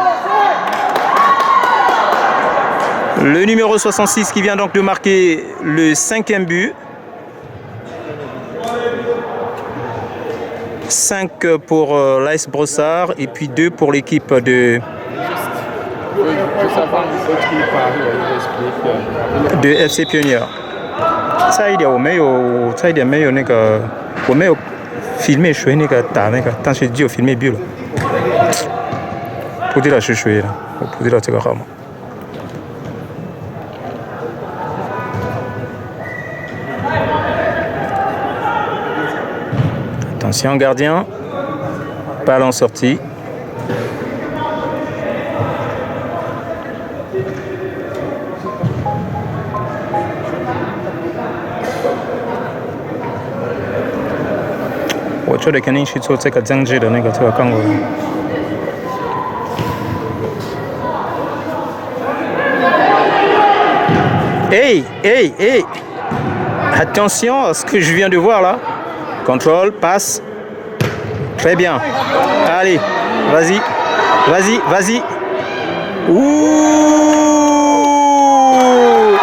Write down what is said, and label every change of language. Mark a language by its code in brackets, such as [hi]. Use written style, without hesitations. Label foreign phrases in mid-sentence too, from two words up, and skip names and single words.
[fr] Le numéro 66 qui vient donc de marquer le 5e but. 5 pour l'AS Brossard et puis 2 pour l'équipe de FC Pionnier. [zh] 差一点我没有那个我没有 filmé 谁那个打那个，但是只有 [fr] filmé but [zh] 了，不知道是谁了，我不知道这个号码。 [fr] Attention gardien, ballon sorti. [zh] Je 觉得肯定去做这个政治的那个这个岗位。Hey! [fr] Attention à ce que je viens de voir là. Contrôle, passe. Très bien. Allez, vas-y. Ouh!